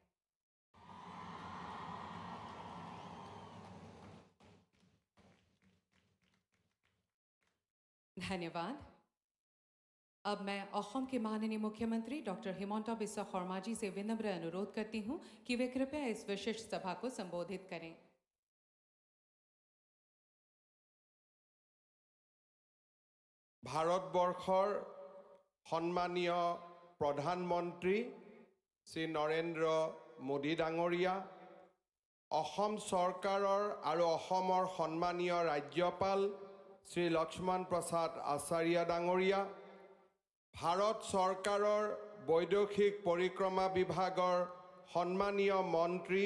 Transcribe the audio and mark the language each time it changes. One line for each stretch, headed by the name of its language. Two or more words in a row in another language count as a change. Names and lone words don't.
Hindi: धन्यवाद। अब मैं असम के माननीय मुख्यमंत्री डॉक्टर हिमंता बिस्वा शर्मा जी से विनम्र अनुरोध करती हूं कि वे कृपया इस विशिष्ट सभा को संबोधित करें।
Assamese: ভাৰতবৰ্ষৰ সন্মানীয় প্ৰধানমন্ত্ৰী শ্ৰী নৰেন্দ্ৰ মোদী ডাঙৰীয়া, অসম চৰকাৰৰ আৰু অসমৰ সন্মানীয় ৰাজ্যপাল শ্ৰী লক্ষ্মণ প্ৰসাদ আচাৰ্য ডাঙৰীয়া, ভাৰত চৰকাৰৰ বৈদেশিক পৰিক্ৰমা বিভাগৰ সন্মানীয় মন্ত্ৰী